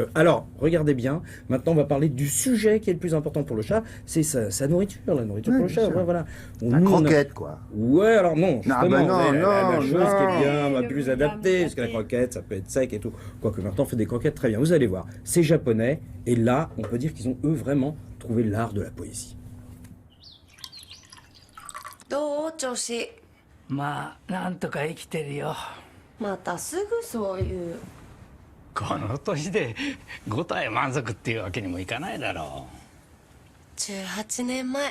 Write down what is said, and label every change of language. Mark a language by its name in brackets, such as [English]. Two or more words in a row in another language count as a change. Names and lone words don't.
[French] Alors, regardez bien, maintenant on va parler du sujet qui est le plus important pour le chat, c'est sa nourriture, la nourriture pour le chat. Ouais, voilà. La croquette, quoi. Ouais, alors non, justement, la chose qui est bien, non. plus adaptée, parce que la croquette, ça peut être sec et tout. Quoique maintenant, on fait des croquettes très bien. Vous allez voir, c'est japonais, et là, on peut dire qu'ils ont, eux, vraiment trouvé l'art de la poésie. [Japanese] どう調子まあなんとか生きてるよまたすぐそういうこの年で5体満足っていうわけにもいかないだろ 18年前